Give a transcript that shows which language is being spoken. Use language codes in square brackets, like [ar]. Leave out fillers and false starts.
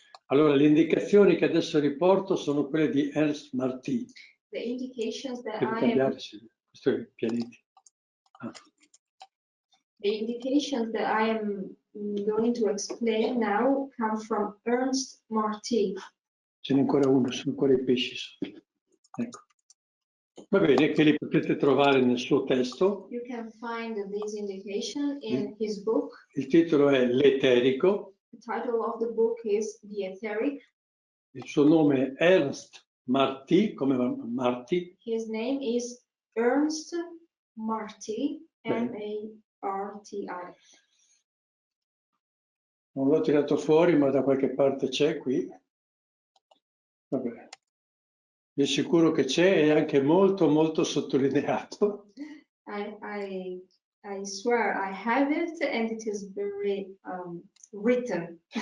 [it] Allora, le indicazioni che adesso riporto sono quelle di Ernst Marti. [en] The indications that [it] Devo [en] I am [it] cambiare, sì. Questo è il pianeti. Ah. [en] The indications that I am going to explain now come from Ernst Marti. [it] Ce n'è ancora uno, sono ancora i pesci sotto. Ecco. Va bene, che li potete trovare nel suo testo. [en] You can find this indication in his book. [it] Il titolo è L'eterico. [en] The title of the book is The Etheric. [it] Il suo nome è Ernst Marti, come Marti. [en] His name is Ernst Marti, M-A-R-T-I. [it] Non l'ho tirato fuori, ma da qualche parte c'è qui. Vabbè. Vi assicuro che c'è e anche molto molto sottolineato. [en] I swear I have it and it is very written.